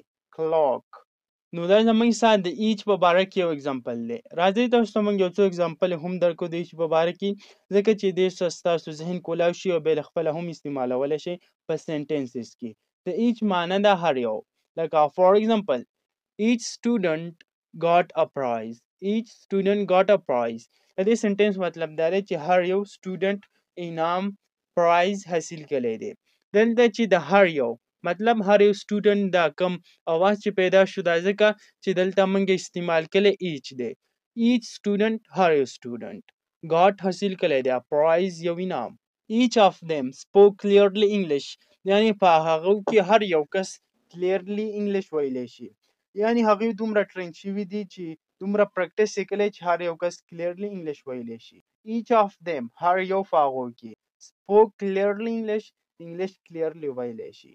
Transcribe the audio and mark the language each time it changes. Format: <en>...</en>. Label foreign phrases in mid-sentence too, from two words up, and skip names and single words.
<ps>کلاک. نو دا زموږ سره د ایچ په باره کې یو اګزامپل دی. راځئ تاسو ته موږ یو څو اګزامپل هم درکړو د ایچ په باره کې ځکه چې دې سره ستاسو ذهن کولاو شي او بیا له خپله هم استعمالولی شئ په سنټنسز کې. د ایچ معنی ده هر یو. لکه</ps> <en>for example each student got a prize. each student got a prize.</en> <ps>د دې سنټنس مطلب دا دی چې هر یو سټوډنټ انعام پرایز حاصل کړی دی. دلته چې د هر یو مطلب هر یو سټوډنټ دا کم اواز چې پیدا شو دا ځکه چې دلته موږ استعمال کړی ایچ دی.</ps> <en>each student</en> <ps>هر یو سټوډنټ got حاصل کړی دی پرایز یو انعام.</ps> <en>each of them spoke clearly English</en> <ps>یعنی په هغو کې هر یو کس</ps> <en>clearly English</en> <ps>ویلی شي، یعنی هغوی دومره ټرین شوي دي چې دومره پریکټس یې کړی چې هر یو کس</ps> <en>clearly English</en> <ps>ویلی شي.</ps> <en>each of them</en> <ps>هر یو په هغو کې</ps> <en>spoke clearly English English clearly</en> <ps>ویلی شي.</ps>